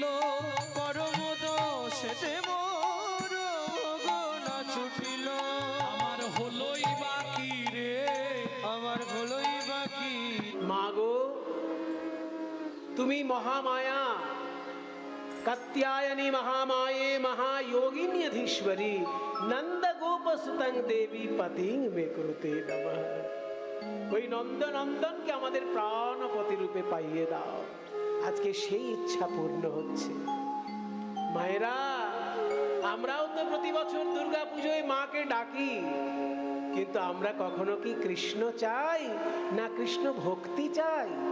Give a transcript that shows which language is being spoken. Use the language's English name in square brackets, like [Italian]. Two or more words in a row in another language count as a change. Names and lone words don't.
[Bangla] পরম দোষেতে মোর ভোগ না ছুটিল, আমার হলোই বাকি রে, আমার হলোই বাকি। মাগো তুমি মহামায়া, কাত্যায়নী [Sanskrit] महामाये महायोगिन्यधीश्वरी नंद गोप सुतंग देवी पतिंग में कुरुते नमः। [Bangla] ওই নন্দনন্দনকে আমাদের প্রাণপতি রূপে পাইয়ে দাও। আজকে সেই ইচ্ছা পূর্ণ হচ্ছে। মায়েরা, আমরাও তো প্রতি বছর দুর্গা পুজোয় মাকে ডাকি, কিন্তু আমরা কখনো কি কৃষ্ণ চাই না কৃষ্ণ ভক্তি চাই?